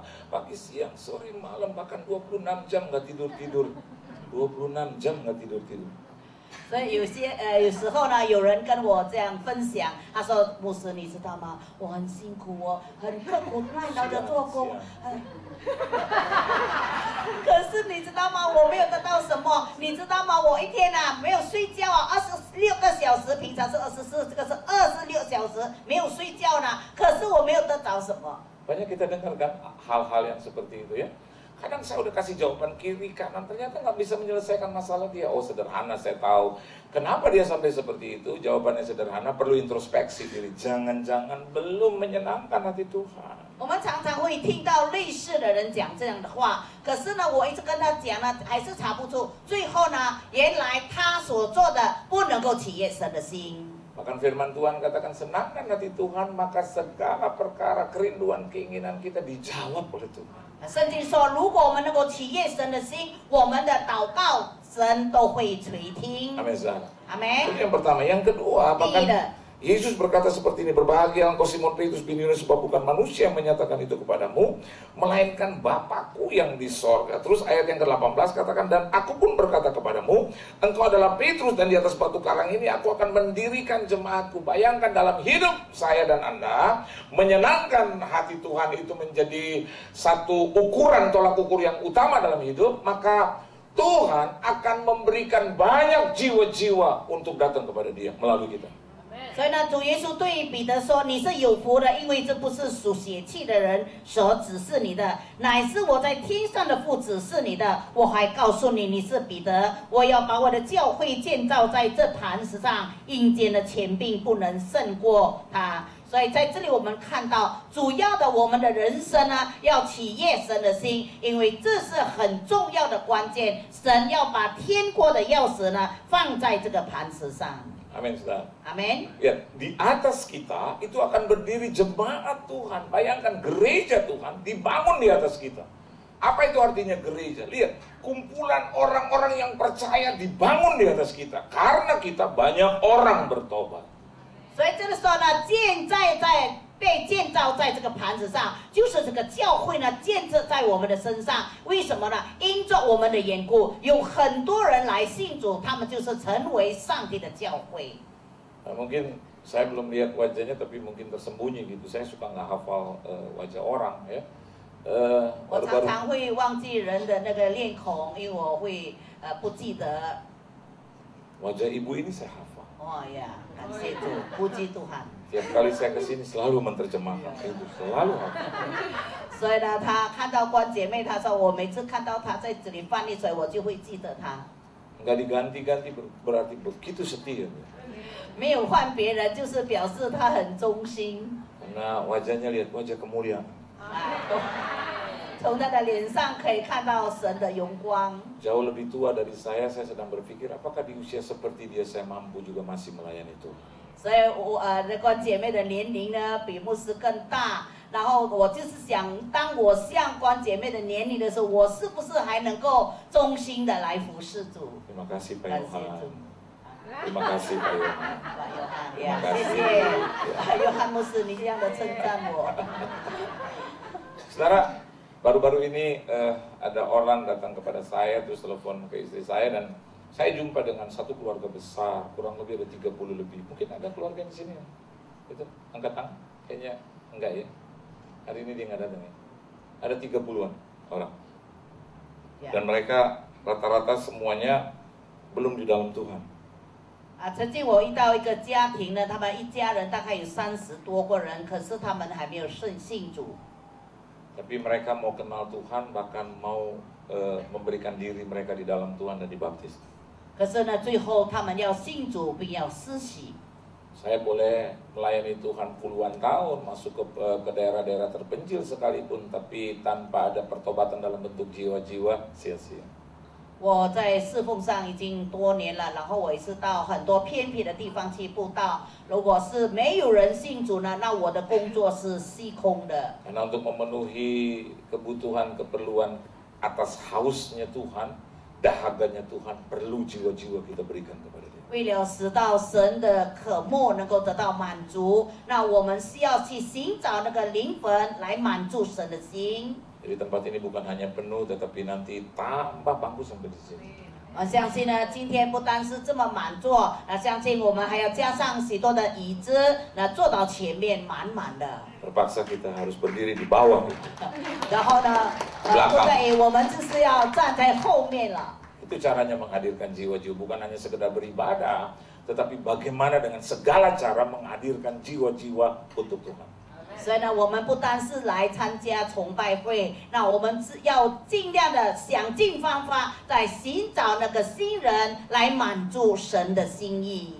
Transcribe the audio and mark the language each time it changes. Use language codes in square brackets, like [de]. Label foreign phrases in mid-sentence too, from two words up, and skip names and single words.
[id] Pagi, siang, sore, malam, bahkan 26 jam nggak tidur-tidur. 26 jam nggak tidur-tidur. [zh] 所以有时候呢，有人跟我这样分享，他说：“牧师，你知道吗？我很辛苦哦，很刻苦耐劳的做工。可是你知道吗？我没有得到什么。你知道吗？我一天啊没有睡觉啊，26个小时，平常是24，这个是26小时没有睡觉呢。可是我没有得到什么。” [id] Banyak kita dengar kan hal-hal yang seperti itu ya. Kadang saya udah kasih jawaban kiri kanan, ternyata nggak bisa menyelesaikan masalah dia. Oh sederhana, saya tahu. Kenapa dia sampai seperti itu? Jawabannya sederhana, perlu introspeksi diri. Jangan-jangan belum menyenangkan hati Tuhan. [zh] 我们常常会听到类似的人讲这样的话，可是呢，我一直跟他讲呢，还是查不出。最后呢，原来他所做的不能够起悦神的心。 [id] Bahkan firman Tuhan katakan, senangkan hati Tuhan, maka segala perkara, kerinduan, keinginan kita dijawab oleh Tuhan. [zh] 圣经说，如果我们能够起悦神的心，我们的祷告神都会垂听。 [id] Amin, saudara. [zh] 阿门。 [id] Itu yang pertama. Yang kedua, bahkan Yesus berkata seperti ini, berbahagia engkau Simon Petrus bin Yunus, sebab bukan manusia yang menyatakan itu kepadamu, melainkan Bapakku yang di sorga. Terus ayat yang ke-18 katakan, dan aku pun berkata kepadamu, engkau adalah Petrus, dan di atas batu karang ini aku akan mendirikan jemaatku. Bayangkan dalam hidup saya dan Anda, menyenangkan hati Tuhan itu menjadi satu ukuran, tolak ukur yang utama dalam hidup, maka Tuhan akan memberikan banyak jiwa-jiwa untuk datang kepada Dia melalui kita. [zh] 所以呢，主耶稣对彼得说：“你是有福的，因为这不是属血气的人所指示你的，乃是我在天上的父指示你的。我还告诉你，你是彼得，我要把我的教会建造在这磐石上，阴间的权柄不能胜过他。” 所以在这里我们看到，主要的我们的人生呢，要起悦神的心，因为这是很重要的关键。神要把天国的钥匙呢放在这个磐石上。 [id] Amin, saudara. Amin. Ya, di atas kita itu akan berdiri jemaat Tuhan. Bayangkan gereja Tuhan dibangun di atas kita. Apa itu artinya gereja? Lihat, kumpulan orang-orang yang percaya dibangun di atas kita. Karena kita banyak orang bertobat. [zh] 所以这个时候呢，被建造在这个盘子上，就是这个教会呢建设在我们的身上。为什么呢？因着我们的缘故，有很多人来信主，他们就是成为上帝的教会。 [id] Mungkin saya belum lihat wajahnya, tapi mungkin tersembunyi gitu. Saya suka nggak hafal wajah orang ya. [zh] 我常常会忘记人的那个脸孔，因为我会不记得。 [id] Wajah ibu ini saya hafal. Oh ya, [zh] 感谢主， [id] puji Tuhan。 Tiap kali saya kesini selalu menerjemahkan itu, selalu hafal. [zh] 所以呢，他看到关姐妹，他说我每次看到他在这里翻译，所以我就会记得他。 [id] Nggak diganti-ganti berarti begitu setia. [zh] 没有换别人，就是表示他很忠心。 [id] Karena wajahnya lihat wajah kemuliaan. [zh] 从他的脸上可以看到神的荣光。 [id] Jauh lebih tua dari saya sedang berpikir apakah di usia seperti dia saya mampu juga masih melayani Tuhan. [zh] 所以那关姐妹的年龄呢，比牧师更大。 然后我就是想，当我像关姐妹的年龄的时候，我是不是还能够忠心的来服侍主？ [id] Terima kasih Pak Yohan. Terima kasih Pak Yohan. Pak Yohan, ya, Terima kasih. [zh] 谢谢Pak Yohan牧师，你这样的称赞我。 [id] Saudara, baru-baru ini ada orang datang kepada saya, terus telepon ke istri saya, dan saya jumpa dengan satu keluarga besar, kurang lebih ada 30 lebih. Mungkin ada keluarga di sini ya? Itu, angkat tangan? Kayaknya enggak ya. Hari ini dia nggak datang ya. Ada 30-an orang. Dan mereka rata-rata semuanya belum di dalam Tuhan. [zh] 曾经我遇到一个家庭呢，他们一家人大概有30多个人，可是他们还没有信主。 [id] Tapi mereka mau kenal Tuhan, bahkan mau memberikan diri mereka di dalam Tuhan dan dibaptis. [zh] 可是呢，最后他们要信主，并要施洗。 [id] Saya boleh melayani Tuhan puluhan tahun, masuk ke daerah-daerah terpencil sekalipun, tapi tanpa ada pertobatan dalam bentuk jiwa-jiwa, sia-sia. [zh] 我在侍奉上已经多年了，然后我也是到很多偏僻的地方去布道。如果是没有人信主呢，那我的工作是虚空的。 [id] Karena untuk memenuhi kebutuhan, keperluan atas hausnya Tuhan, dahaganya Tuhan, perlu jiwa-jiwa kita berikan kepada Dia. [zh] 为了使到神的渴慕能够得到满足，那我们需要去寻找那个灵魂来满足神的心。 [id] Jadi tempat ini bukan hanya penuh, tetapi nanti tambah bangku sampai di sini. [zh] 我相信呢，今天不单是这么满座，相信我们还要加上许多的椅子，坐到前面满满的。 [id] Terpaksa kita harus berdiri di bawah. [zh] 然后呢，不对，我们就是要站在后面了。 [id] Itu caranya menghadirkan jiwa-jiwa, bukan hanya sekedar beribadah, tetapi bagaimana dengan segala cara menghadirkan jiwa-jiwa untuk Tuhan. [zh] 所以呢，我们不单是来参加崇拜会，那我们是要尽量的想尽方法，在寻找那个新人来满足神的心意。